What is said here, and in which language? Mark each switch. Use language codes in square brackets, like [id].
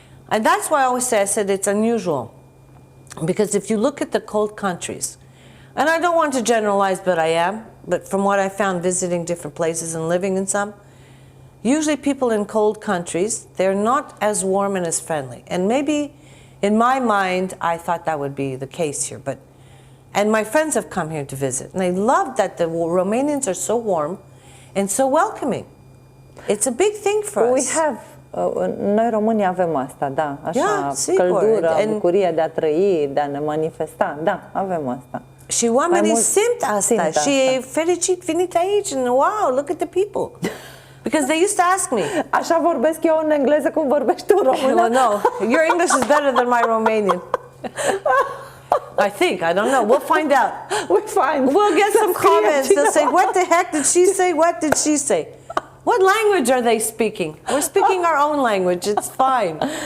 [en] And that's why I always say, it's unusual. Because if you look at the cold countries, and I don't want to generalize, but I am, but from what I found visiting different places and living in some, usually people in cold countries, they're not as warm and as friendly. And maybe in my mind, I thought that would be the case here. And my friends have come here to visit, and they love that the Romanians are so warm and so welcoming. It's a big thing for us. We have, [ro] noi românii avem asta, da, așa, sigur. căldură, bucurie de a trăi, de a ne manifesta, da, avem asta. Și oamenii simt asta și e fericit venit aici, [en] and wow, look at the people. Because they used to ask me. [ro] Așa vorbesc eu în engleză cum vorbești tu română. [en] Well, no, your English is better than my Romanian. I think. I don't know. We'll find out. We'll find. We'll get some comments. They'll say, what the heck did she say? What did she say? What language are they speaking? We're speaking our own language. It's fine.